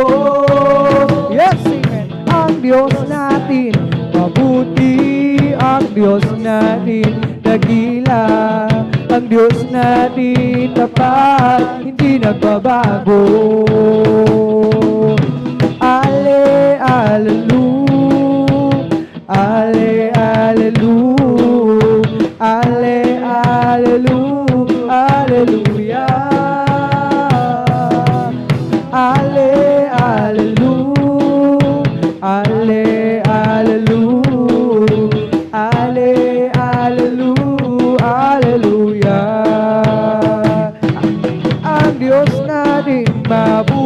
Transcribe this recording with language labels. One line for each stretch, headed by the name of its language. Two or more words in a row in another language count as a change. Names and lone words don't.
English: Yes, amen.
Filipino: Ang Diyos natin mabuti, ang Diyos natin dakila, ang Diyos natin tapat, hindi nagbabago. Ale,
Latin: Alleluia, Ale, Alleluia, Ale, Alleluia, Alleluia, Ale, Alleluia, Ale, Alleluia, Ale, Alleluia, Alleluia.
Filipino: Ang Diyos natin